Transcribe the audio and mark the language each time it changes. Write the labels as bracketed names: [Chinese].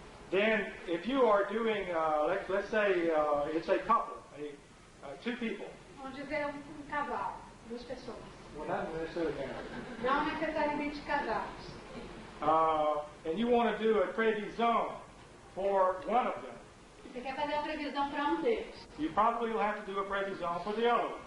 [English] then if you are doing, let's say it's a couple, two people. [Portuguese] Vamos dizer casal, 2 pessoas. [English] Well, not necessarily married. [Portuguese] Não necessariamente casados. [English] And you want to do a prevision for one of them. [Portuguese] Você quer fazer a previsão para um deles. [English] You probably will have to do a prevision for the other one.